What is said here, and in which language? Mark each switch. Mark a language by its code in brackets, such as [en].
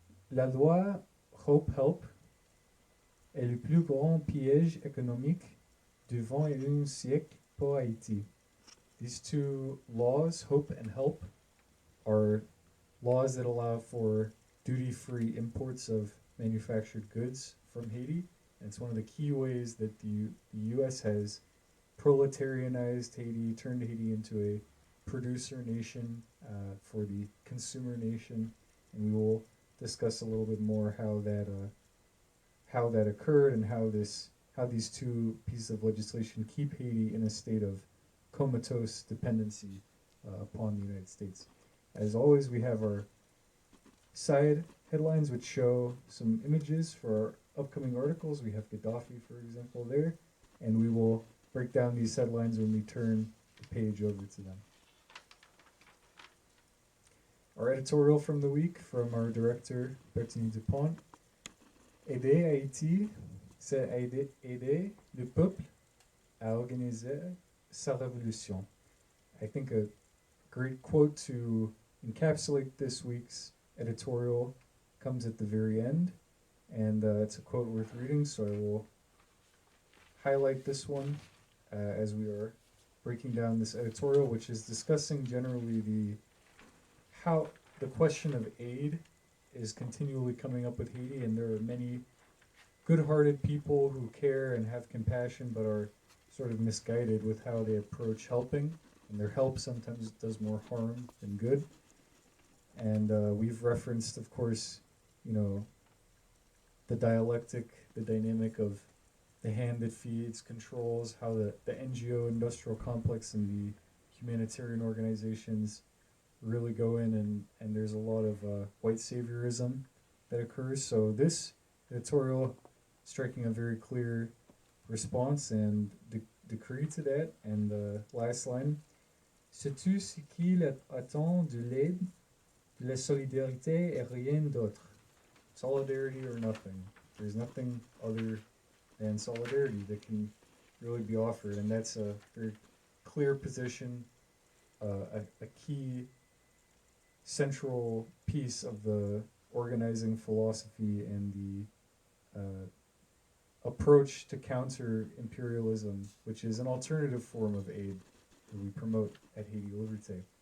[fr] La loi Hope Help est le plus grand piège économique du XXIe siècle pour Haïti. [en] These two laws, Hope and Help, are laws that allow for duty-free imports of manufactured goods from Haiti. And it's one of the key ways that the U.S. has proletarianized Haiti, turned Haiti into a producer nation for the consumer nation. And we will discuss a little bit more how that occurred, and how these two pieces of legislation keep Haiti in a state of comatose dependency upon the United States. As always, we have our side headlines which show some images for our upcoming articles. We have Gaddafi, for example, there, and we will break down these headlines when we turn the page over to them. Our editorial from the week from our director, Bertini Dupont. [fr] Aider Haïti, c'est aider le peuple à organiser sa révolution. [en] I think a great quote to encapsulate this week's editorial comes at the very end, and it's a quote worth reading, so I will highlight this one as we are breaking down this editorial, which is discussing generally how the question of aid is continually coming up with Haiti, and there are many good-hearted people who care and have compassion, but are sort of misguided with how they approach helping, and their help sometimes does more harm than good. And we've referenced, of course, the dialectic, the dynamic of the hand that feeds, controls, how the NGO industrial complex and the humanitarian organizations really go in, and there's a lot of white saviorism that occurs. So this editorial striking a very clear response and decree to that. And the last line, [fr] sais-tu ce qu'il attend de l'aide, de la solidarité et rien d'autre? [en] solidarity or nothing. There's nothing other than solidarity that can really be offered, and that's a very clear position, a key central piece of the organizing philosophy and the approach to counter imperialism, which is an alternative form of aid that we promote at Haiti Liberté.